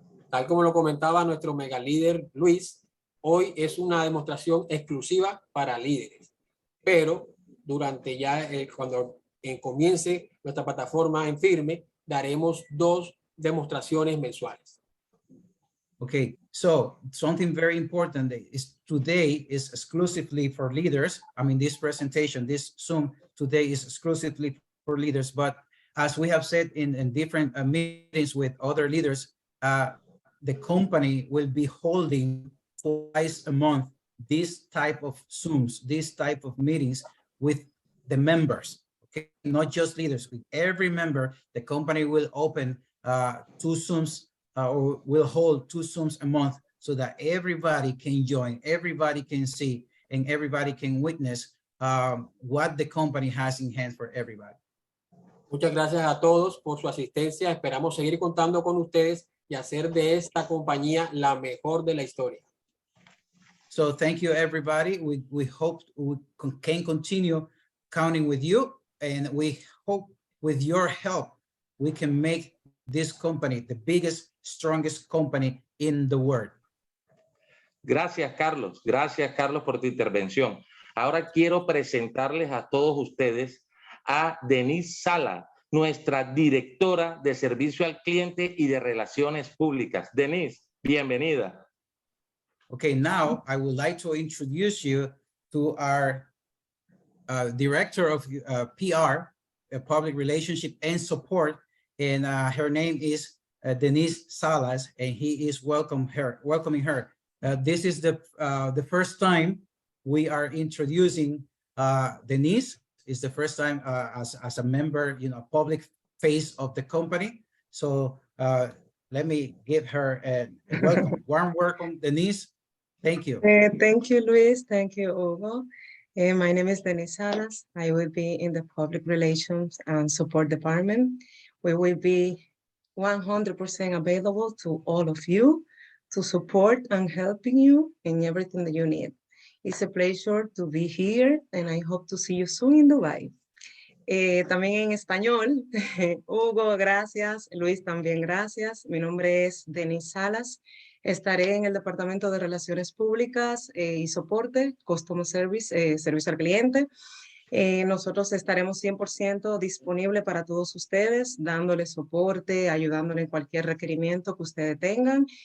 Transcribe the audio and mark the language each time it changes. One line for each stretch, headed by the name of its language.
Spanish: Tal como lo comentaba nuestro mega líder Luis, hoy es una demostración exclusiva para líderes, pero durante ya cuando comience nuestra plataforma en firme, daremos 2 demostraciones mensuales.
English: Okay, so something very important is today is exclusively for leaders. I mean, this presentation, this Zoom today is exclusively for leaders, but as we have said in different meetings with other leaders, the company will be holding twice a month this type of Zooms, this type of meetings with the members, okay? Not just leaders, with every member. The company will open 2 Zooms or will hold 2 Zooms a month so that everybody can join, everybody can see, and everybody can witness what the company has in hand for everybody.
Spanish: Muchas gracias a todos por su asistencia. Esperamos seguir contando con ustedes y hacer de esta compañía la mejor de la historia.
English: So thank you, everybody. We hope we can continue counting with you, and we hope with your help, we can make this company the biggest, strongest company in the world.
Spanish: Gracias, Carlos. Gracias, Carlos, por tu intervención. Ahora quiero presentarles a todos ustedes a Denise Sala, nuestra directora de Servicio al Cliente y de Relaciones Públicas. Denise, bienvenida.
English: Okay, now I would like to introduce you to our Director of PR, Public Relationship and Support, and her name is Denise Salas, and he is welcoming her. This is the first time we are introducing Denise. It's the first time as a member, public face of the company. So let me give her a welcome, warm welcome, Denise. Thank you. Thank you, Luis. Thank you, Hugo. My name is Denise Salas. I will be in the Public Relations and Support Department. We will be 100% available to all of you to support and helping you in everything that you need. It's a pleasure to be here, and I hope to see you soon in Dubai.
Spanish: También en español, Hugo, gracias. Luis, también gracias. Mi nombre es Denise Salas. Estaré en el Departamento de Relaciones Públicas y Soporte,
English: Customer Service,
Spanish: Servicio al Cliente. Nosotros estaremos 100% disponibles para todos ustedes, dándoles soporte, ayudándoles en cualquier requerimiento que ustedes tengan.